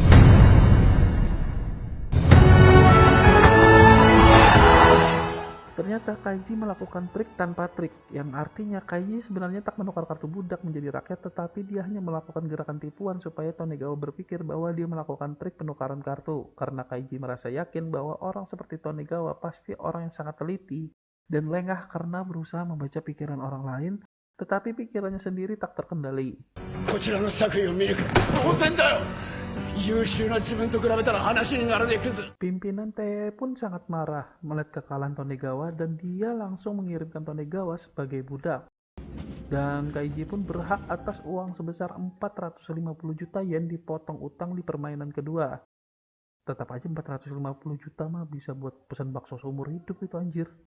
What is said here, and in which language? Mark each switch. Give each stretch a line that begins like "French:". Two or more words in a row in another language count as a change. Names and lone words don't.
Indonesian: Ternyata Ternyata Kaiji melakukan trik tanpa trik, yang artinya Kaiji sebenarnya tak menukar kartu budak menjadi rakyat, tetapi dia hanya melakukan gerakan tipuan supaya Tonegawa berpikir bahwa dia melakukan trik penukaran kartu. Karena Kaiji merasa yakin bahwa orang seperti Tonegawa pasti orang yang sangat teliti dan lengah karena berusaha membaca pikiran orang lain, tetapi pikirannya sendiri tak terkendali.
Japanese: こちらの作為を見るか当然だよ優秀な自分と比べたら話にならねえクズ
Indonesian: Pimpinan T pun sangat marah melihat kekalahan Tonegawa dan dia langsung mengirimkan Tonegawa sebagai budak. Dan Kaiji pun berhak atas uang sebesar 450 juta yen dipotong utang di permainan kedua. Tetap aja 450 juta mah bisa buat pesan bakso seumur hidup itu anjir.